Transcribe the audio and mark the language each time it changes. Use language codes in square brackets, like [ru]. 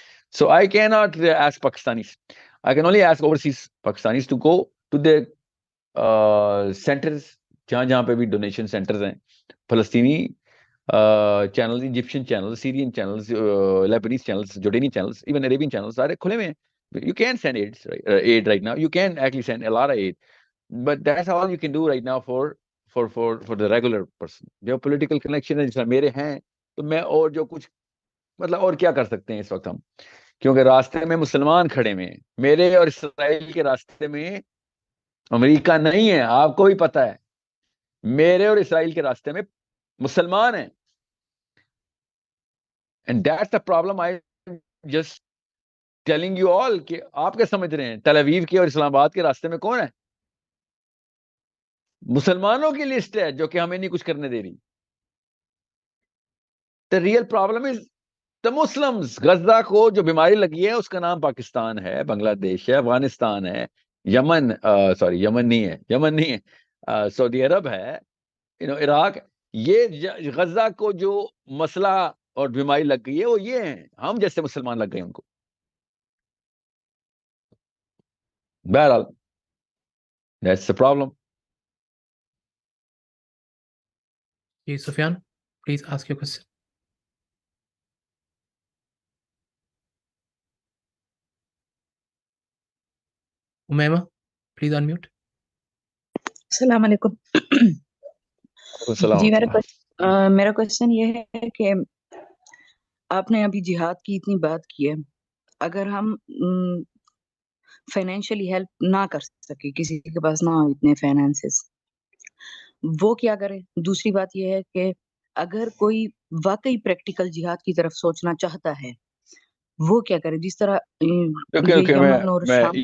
[en] So I cannot ask Pakistanis. I can only ask overseas Pakistanis to go to the centers [ur] جہاں پہ بھی donation centres ہیں, فلسطینی channel, Egyptian channel, سیرین channels, لیبنیز channels, جورڈینی channels, even Arabian channels سارے کھلے ہوئے ہیں. [en] You can send aid right now. You can actually send a lot of aid, but that's all you can do right now for the regular person. [ur] جو political connection ہے جیسا میرے ہیں, تو میں اور جو کچھ مطلب اور کیا کر سکتے ہیں اس وقت ہم, کیونکہ راستے میں مسلمان کھڑے ہوئے ہیں. میرے اور اسرائیل کے راستے میں امریکہ نہیں ہے, آپ کو بھی پتا ہے. میرے اور اسرائیل کے راستے میں مسلمان ہیں. [en] And that's the problem. I just telling you all [ur] کہ آپ کیا سمجھ رہے ہیں, تل اویو کے اور اسلام آباد کے راستے میں کون ہے؟ مسلمانوں کی لسٹ ہے جو کہ ہمیں نہیں کچھ کرنے دے رہی. [en] The real problem is the Muslims. [ur] Gaza کو جو بیماری لگی ہے اس کا نام پاکستان ہے, بنگلہ دیش ہے, افغانستان ہے, یمن یمن نہیں ہے, سعودی عرب ہے, عراق. یہ غزہ کو جو مسئلہ اور بیماری لگ گئی ہے وہ یہ ہیں, ہم جیسے مسلمان لگ گئے ان کو. بہرحال [en] that's the problem. جی Sufyan, please ask your question. Umaima, please unmute. [ur] السلام علیکم. جی میرا کوشچن یہ ہے کہ آپ نے ابھی جہاد کی اتنی بات کی ہے, اگر ہم فائنینشلی ہیلپ نہ کر سکے, کسی کے پاس نہ ہو اتنے فائنانسز, وہ کیا کرے؟ دوسری بات یہ ہے کہ اگر کوئی واقعی پریکٹیکل جہاد کی طرف سوچنا چاہتا ہے وہ کیا کرے؟ جس طرح یمن اور شام